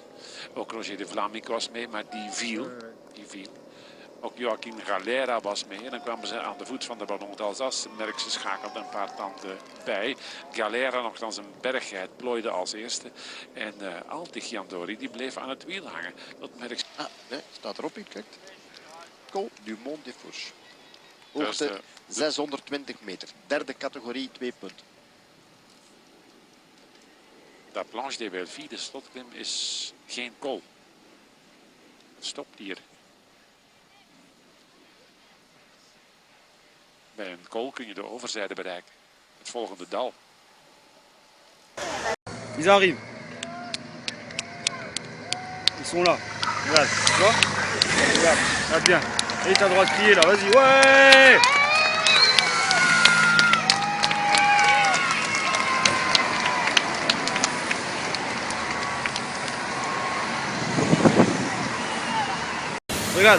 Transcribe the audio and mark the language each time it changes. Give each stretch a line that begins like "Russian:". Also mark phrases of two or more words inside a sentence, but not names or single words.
Dutch: Ook Roger de Vlaming was mee, maar die viel. Ook Joachim Galera was mee. En dan kwamen ze aan de voet van de ballon d'Alsace. Merckx schakelde een paar tanden bij. Galera nogthans een berggeit plooide als eerste. En Altig Jandori die bleef aan het wiel hangen. Dat Merckx... Nee, staat erop, kijk. Col du Mont des Fourches. Hoogte 620 meter. Derde categorie, 2 punten. De Planche des Belleville, de slotklim, is geen col. Het stopt hier. Bij een col kun je de overzijde bereiken. Het volgende dal.
French: Ils arrivent. sont là. Regarde, tu vois? Regarde, regarde bien. Et t'as le droit de crier là, vas-y, ouais! Regarde.